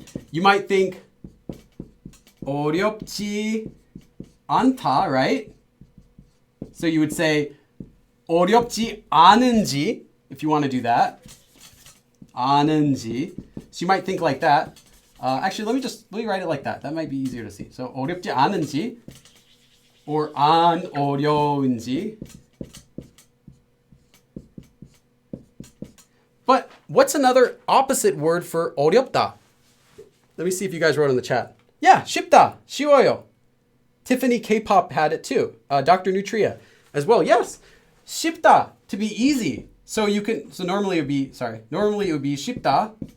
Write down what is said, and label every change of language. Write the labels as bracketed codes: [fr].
[en] You might think [ko] 어렵지 않다, [en] right? So you would say [ko] 어렵지 않은지, [en] if you want to do that. [ko] 않은지. [en] So you might think like that. Actually, let me write it like that. That might be easier to see. So [ko] 어렵지 않은지 [en] or [ko] 안 어려운지. [en] But what's another opposite word for 어렵다? Let me see if you guys wrote in the chat. Yeah, [ko] 쉽다, 쉬워요. [en] Tiffany K-pop had it too. Dr. Nutria as well. Yes, 쉽다, to be easy. So you can, so normally it would be 쉽다.